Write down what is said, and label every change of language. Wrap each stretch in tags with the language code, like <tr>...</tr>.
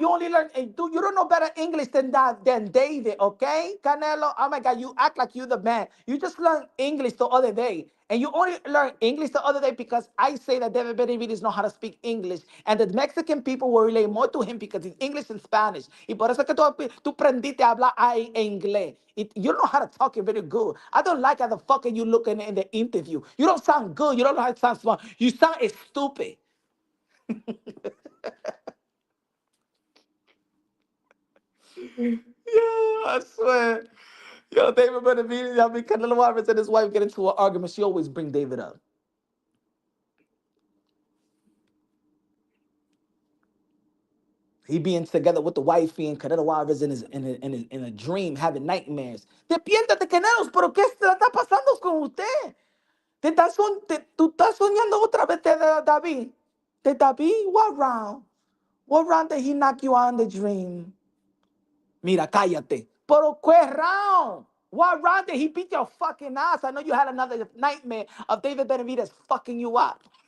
<en>You only learn, you don't know better English than David, okay? Canelo, oh my God, you act like you the man. You just learned English the other day. And you only learned English the other day because I say that David Benavidez know how to speak English. And the Mexican people will relate more to him because it's English and Spanish.</en> <es>Y por eso que tú prendiste a hablar inglés.</es> <en>You don't know how to talk it very good. I don't like how the fuck you look in the interview. You don't sound good. You don't know how to sound smart. You sound stupid. Yeah, I swear. Yo, David Benavidez, I mean, Canelo Alvarez and his wife get into an argument. She always bring David up. He being together with the wifey and Canelo Alvarez in a dream, having nightmares.</en> <es>Despiértate, Canelo, pero ¿qué está pasando con usted? Tú estás soñando otra vez de David.</es> <en>De David, what round? What round did he knock you out in the dream?</en> <es>Mira, cállate. Pero ¿qué round?</es> <en>What round did he beat your fucking ass? I know you had another nightmare of David Benavidez fucking you up.</en>